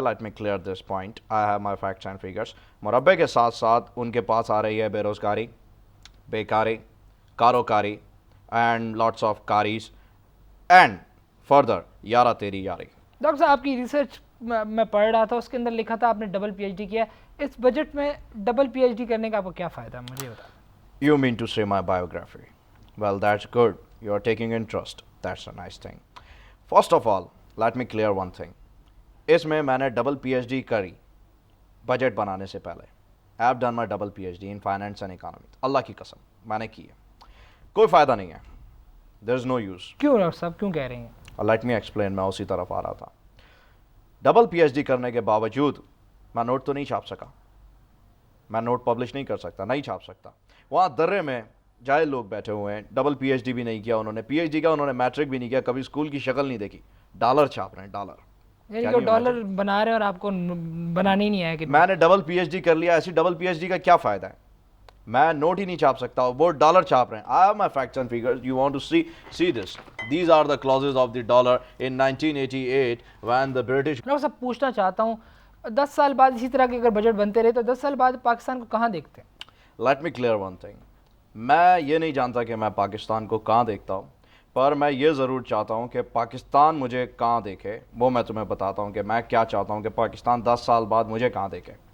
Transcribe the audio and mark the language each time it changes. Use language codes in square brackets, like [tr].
[en] Let me clear this point, I have my facts and figures. [ur] مربع کے ساتھ ساتھ ان کے پاس آ رہی ہے بے روزگاری, بیکاری, کاروکاری and lots of کاریز and further یارہ تیری یاری. ڈاکٹر صاحب آپ کی ریسرچ میں پڑھ رہا تھا, اس کے اندر لکھا تھا آپ نے ڈبل پی ایچ ڈی کیا ہے. اس بجٹ میں ڈبل پی ایچ ڈی کرنے کا آپ کو کیا فائدہ ہے, مجھے بتا. [en] You mean to say my biography? Well, that's good. You are taking interest. That's a nice thing. First of all, let me clear one thing. [ur] اس میں نے ڈبل پی ایچ ڈی کری بجٹ بنانے سے پہلے. [en] I have done my double PhD in finance and economics. [ur] اللہ کی قسم میں نے کی ہے. کوئی فائدہ نہیں ہے. [en] There is no use. [ur] کیوں ڈاکٹر صاحب کیوں کہہ رہے ہیں؟ [en] Let me explain. [ur] میں اسی طرف آ رہا تھا. ڈبل پی ایچ ڈی کرنے کے باوجود میں نوٹ تو نہیں چھاپ سکا, میں نوٹ پبلش نہیں کر سکتا, نہیں چھاپ سکتا. وہاں درے میں جاہل لوگ بیٹھے ہوئے ہیں, ڈبل پی ایچ ڈی بھی نہیں کیا انہوں نے, پی ایچ ڈی کا انہوں نے میٹرک بھی نہیں کیا, کبھی اسکول کی شکل نہیں دیکھی, ڈالر چھاپ رہے ہیں ڈالر. یعنی کہ وہ ڈالر بنا رہے ہیں اور آپ کو بنانے ہی نہیں آیا کہ میں نے ڈبل پی ایچ ڈی کر لیا, ایسی ڈبل پی ایچ ڈی کا کیا فائدہ ہے, میں نوٹ ہی نہیں چھاپ سکتا, وہ ڈالر چھاپ رہے ہیں. [en] I have my facts and figures, you want to see this, these are the clauses of the dollar in 1988 when the British. [ur] میں سب پوچھنا چاہتا ہوں 10 سال بعد اسی طرح کے اگر بجٹ بنتے رہے تو 10 سال بعد پاکستان کو کہاں دیکھتے ہیں؟ [en] Let me clear one thing, [ur] میں یہ نہیں جانتا کہ میں پاکستان کو کہاں دیکھتا ہوں, پر میں یہ ضرور چاہتا ہوں کہ پاکستان مجھے کہاں دیکھے. وہ میں تمہیں بتاتا ہوں کہ میں کیا چاہتا ہوں کہ پاکستان 10 سال بعد مجھے کہاں دیکھے.